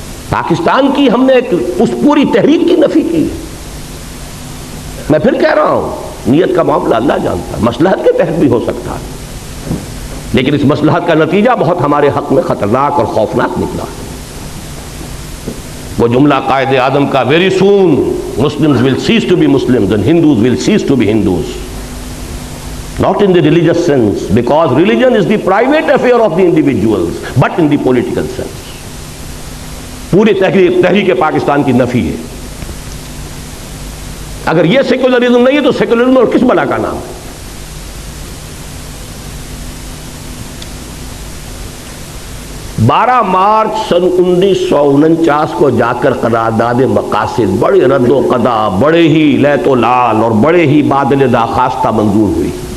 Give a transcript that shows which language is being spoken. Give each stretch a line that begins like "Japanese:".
Urdu: پاکستان کی ہم نے اس پوری تحریک کی نفی کی. میں پھر کہہ رہا ہوں، نیت کا معاملہ اللہ جانتا ہے، مصلحت کے تحت بھی ہو سکتا ہے. لیکن اس مصلحت کا نتیجہ بہت ہمارے حق میں خطرناک اور خوفناک نکلا. وہ جملہ قائد اعظم کا very soon
English: Muslims will cease to be Muslims and Hindus will cease to be Hindus. Not in the religious sense, because religion is the private affair of the individuals, but in the political sense.
Urdu: پورے تحریک پاکستان کی نفی ہے. اگر یہ secularism نہیں ہے تو سیکولرزم اور کس بلا کا نام ہے؟ بارہ مارچ سن 1949 کو جا کر قرارداد مقاصد بڑے رد و قدا، بڑے ہی لیت و لال اور بڑے ہی بادل داخواستہ منظور ہوئی.